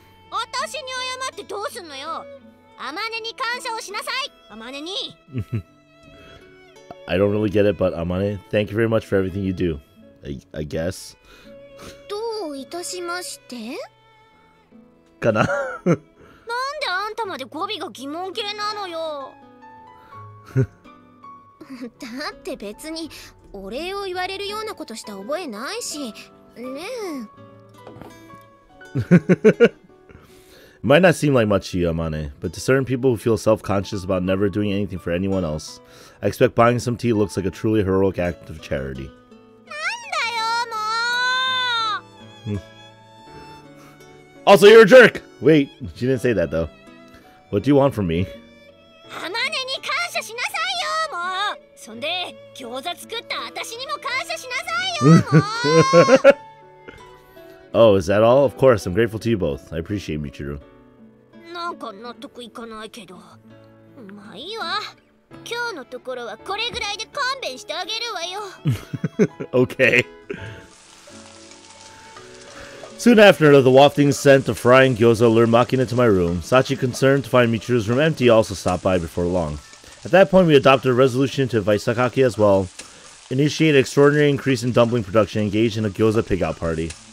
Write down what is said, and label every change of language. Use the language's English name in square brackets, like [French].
[Japanese] 私に謝ってどうすんのよ。アマネに感謝をしなさい。アマネに。 [English] I don't really get it, but Amane, thank you very much for everything you do. I guess. [Japanese] どういたしまして？ Kana. なんであんたまで語尾が疑問系なのよ。だって別にお礼を言われるようなことした覚えないしねえ。 [English] It might not seem like much to you, Amane, but to certain people who feel self-conscious about never doing anything for anyone else, I expect buying some tea looks like a truly heroic act of charity. [Japanese] なんだよもう。 [English] Also, you're a jerk! Wait, she didn't say that though. What do you want from me? [Japanese] アマネに感謝しなさいよもう。そんで餃子作った私にも感謝しなさいよもう。 [English] Oh, is that all? Of course, I'm grateful to you both. I appreciate Michiru. [Japanese] なんか納得いかないけど。まあいいわ。今日のところはこれぐらいで勘弁してあげるわよ。 [English] Okay. Soon after, the wafting scent of frying gyoza lured Makina to my room. Sachi, concerned to find Michiru's room empty, also stopped by before long. At that point, we adopted a resolution to invite Sakaki as well, initiate an extraordinary increase in dumpling production, and engage in a gyoza pig-out party.